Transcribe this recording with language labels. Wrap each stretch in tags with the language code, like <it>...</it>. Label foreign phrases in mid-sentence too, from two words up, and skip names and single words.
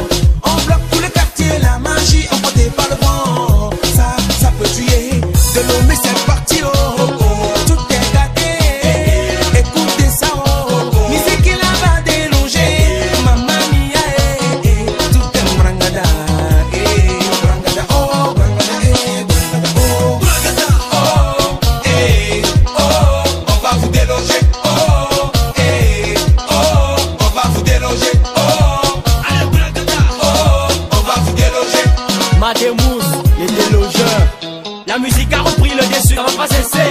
<fr>On bloque tout le quartier, la magie emportée par le vent. Ça peut tuer, de l'eau mais c'est parti, oh, oh, oh. Tout est gâté, écoutez ça, oh, oh, oh. Musique qui la va déloger,</fr> <it>mamma mia,</it> <fr>tout est brangada, brangada, oh, brangada, brangada, oh, on va vous déloger, oh, on va vous déloger, on va vous déloger. Mademousse, les délogeurs. La musique a repris le dessus, ça va pas cesser.</fr>